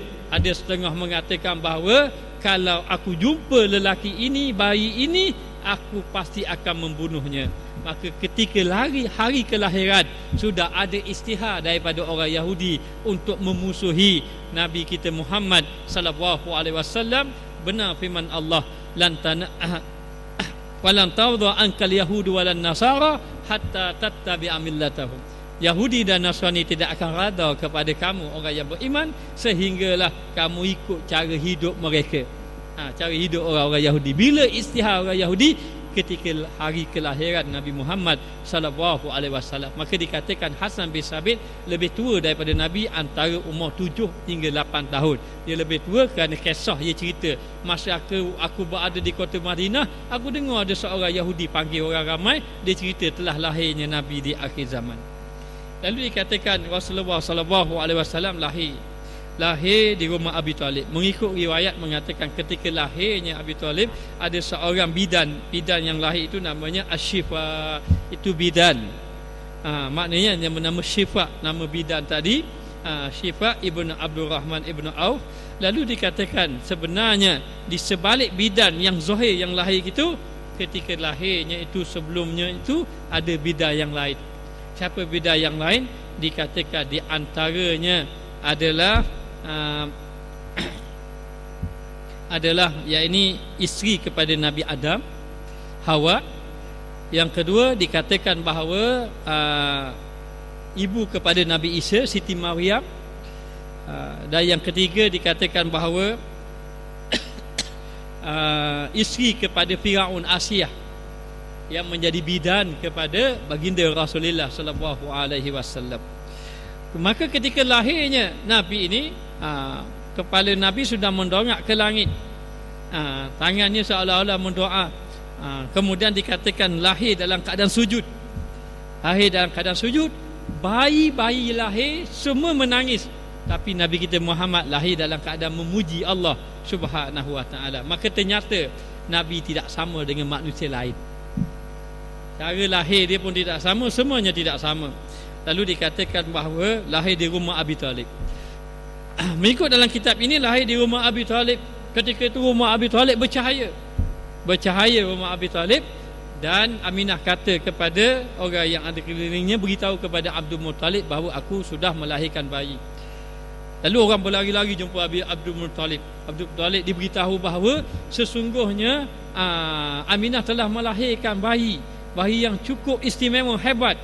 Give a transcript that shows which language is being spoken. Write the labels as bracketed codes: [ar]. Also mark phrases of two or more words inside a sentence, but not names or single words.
[ms] Ada setengah mengatakan bahawa kalau aku jumpa lelaki ini, bayi ini, aku pasti akan membunuhnya. Maka ketika hari kelahiran, sudah ada istihar daripada orang Yahudi untuk memusuhi Nabi kita Muhammad [ar] صلى الله عليه وسلم. [ms] Benar firman Allah, [ar] "ولن ترضى عنك اليهود ولا النصارى حتى تتبع ملتهم." [ms] Yahudi dan Nasrani tidak akan rada kepada kamu orang yang beriman sehinggalah kamu ikut cara hidup mereka. Cara hidup orang-orang Yahudi. Bila istihar orang Yahudi? Ketika hari kelahiran Nabi Muhammad [ar] صلى الله عليه وسلم. [ms] Maka dikatakan Hasan bin Sabit lebih tua daripada Nabi antara umur 7 hingga 8 tahun. Dia lebih tua kerana kisah dia cerita, masa aku berada di kota Madinah, aku dengar ada seorang Yahudi panggil orang ramai, dia cerita telah lahirnya Nabi di akhir zaman. Lalu dikatakan Rasulullah [ar] صلى الله عليه وسلم [ms] lahir. lahir di rumah Abi Talib. Mengikut riwayat mengatakan ketika lahirnya Abi Talib ada seorang bidan yang lahir itu namanya Asy-Syifa, itu bidan. Maknanya yang bernama Syifa, nama bidan tadi Syifa ibnu Abdul Rahman ibnu Auf. Lalu dikatakan sebenarnya di sebalik bidan yang Zuhair yang lahir itu, ketika lahirnya itu sebelumnya itu ada bidan yang lain. Siapa bidan yang lain? Dikatakan di antaranya adalah yakni isteri kepada Nabi Adam, Hawa. Yang kedua dikatakan bahawa ibu kepada Nabi Isa, Siti Maryam. Dan yang ketiga dikatakan bahawa isteri kepada Firaun, Asiyah, yang menjadi bidan kepada baginda Rasulullah [ar] صلى الله عليه وسلم. [ms] Maka ketika lahirnya Nabi ini, kepala Nabi sudah mendongak ke langit, tangannya seolah-olah mendoa. Kemudian dikatakan lahir dalam keadaan sujud. Lahir dalam keadaan sujud. Bayi-bayi lahir semua menangis, tapi Nabi kita Muhammad lahir dalam keadaan memuji Allah [ar] سبحانه وتعالى. [ms] Maka ternyata Nabi tidak sama dengan manusia lain. Cara lahir dia pun tidak sama, semuanya tidak sama. Lalu dikatakan bahawa lahir di rumah Abi Talib. Mengikut dalam kitab ini, lahir di rumah Abi Talib. Ketika itu rumah Abi Talib bercahaya rumah Abi Talib. Dan Aminah kata kepada orang yang ada kelilingnya, beritahu kepada Abdul Muttalib bahawa aku sudah melahirkan bayi. Lalu orang berlari-lari jumpa Abdul Muttalib. Abdul Muttalib diberitahu bahawa sesungguhnya Aminah telah melahirkan bayi yang cukup istimewa, hebat.